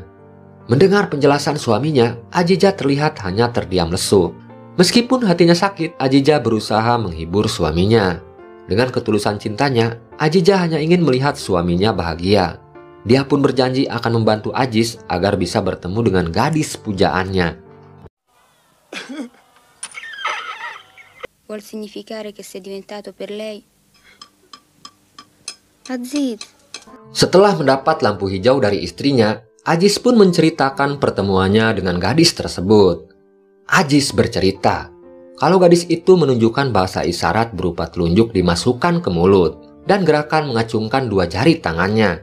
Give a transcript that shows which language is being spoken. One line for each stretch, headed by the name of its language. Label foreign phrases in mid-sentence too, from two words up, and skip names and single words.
Indonesian: Mendengar penjelasan suaminya, Aziza terlihat hanya terdiam lesu. Meskipun hatinya sakit, Aziza berusaha menghibur suaminya. Dengan ketulusan cintanya, Aziza hanya ingin melihat suaminya bahagia. Dia pun berjanji akan membantu Aziz agar bisa bertemu dengan gadis pujaannya.
Italian: Vuol significare che sei diventato per lei Aziz.
Indonesian: Setelah mendapat lampu hijau dari istrinya, Aziz pun menceritakan pertemuannya dengan gadis tersebut. Aziz bercerita kalau gadis itu menunjukkan bahasa isyarat berupa telunjuk dimasukkan ke mulut dan gerakan mengacungkan dua jari tangannya.